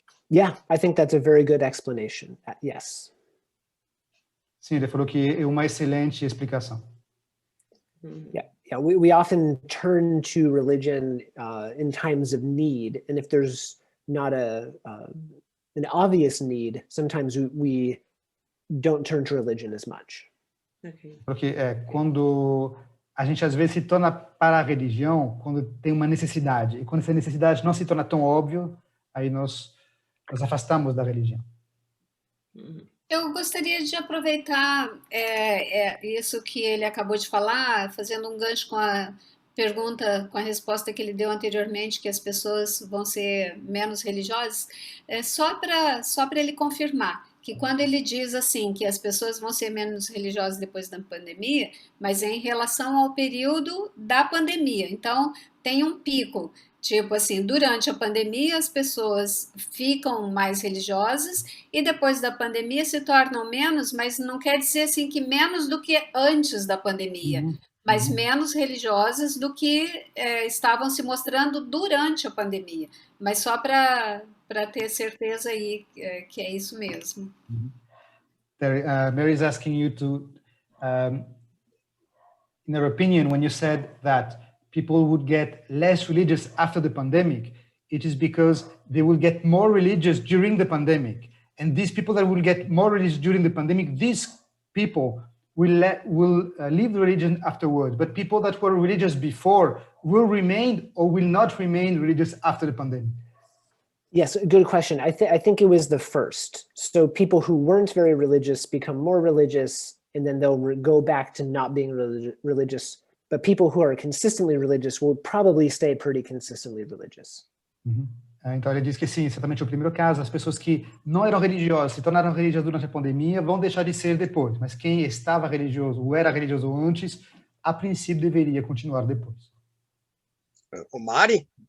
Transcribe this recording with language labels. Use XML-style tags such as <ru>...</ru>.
<en>Yeah, I think that's a very good explanation. Yes.</en> <pt>Sim, ele falou que é uma excelente explicação.</pt> <en>Yeah, we often turn to religion in times of need, and if there's not an obvious need, sometimes we don't turn to religion as much. Okay.</en> <pt>Porque quando a gente às vezes se torna para a religião quando tem uma necessidade, e quando essa necessidade não se torna tão óbvio, aí nós afastamos da religião. Eu gostaria de aproveitar isso que ele acabou de falar, fazendo um gancho com a pergunta, com a resposta que ele deu anteriormente, que as pessoas vão ser menos religiosas, só para ele confirmar que quando ele diz assim que as pessoas vão ser menos religiosas depois da pandemia, mas é em relação ao período da pandemia. Então, tem um pico. Tipo assim, durante a pandemia as pessoas ficam mais religiosas e depois da pandemia se tornam menos, mas não quer dizer assim que menos do que antes da pandemia, mas menos religiosas do que estavam se mostrando durante a pandemia. Mas só para ter certeza aí que é isso mesmo.</pt> <en>Mary is asking you to, in her opinion, when you said that people would get less religious after the pandemic, it is because they will get more religious during the pandemic. And these people that will get more religious during the pandemic, these people will leave the religion afterwards. But people that were religious before will remain or will not remain religious after the pandemic. Yes, good question. I think it was the first. So people who weren't very religious become more religious, and then they'll go back to not being religious. But people who are consistently religious will probably stay pretty consistently religious.</en> <pt>Então, ele diz que sim, certamente é o primeiro caso. As pessoas que não eram religiosas, se tornaram religiosas durante a pandemia, vão deixar de ser depois. Mas quem estava religioso ou era religioso antes, a princípio deveria continuar depois. O Mari?</pt>